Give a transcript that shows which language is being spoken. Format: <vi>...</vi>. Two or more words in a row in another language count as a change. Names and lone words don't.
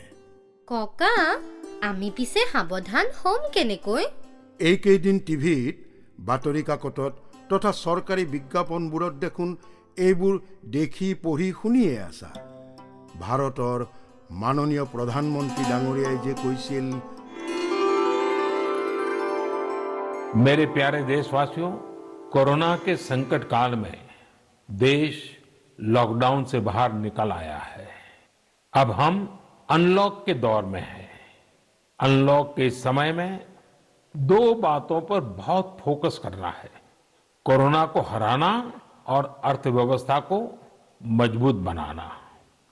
<as>ককা, আমি পিছে সাৱধান হ'ম কেনেকৈ? এইকেইদিন টিভিত, বাতৰি কাকতত তথা চৰকাৰী বিজ্ঞাপনবোৰত দেখোন এইবোৰ দেখি পঢ়ি শুনিয়ে আছা। ভাৰতৰ মাননীয় প্ৰধানমন্ত্ৰী ডাঙৰীয়াই যে কৈছিল,</as> <hi>मेरे प्यारे देशवासियों, कोरोना के संकट काल में देश लॉकडाउन से बाहर निकल आया है। अब हम अनलॉक के दौर में हैं। अनलॉक के इस समय में 2 बातों पर बहुत फोकस करना है: कोरोना को हराना और अर्थव्यवस्था को मजबूत बनाना।</hi>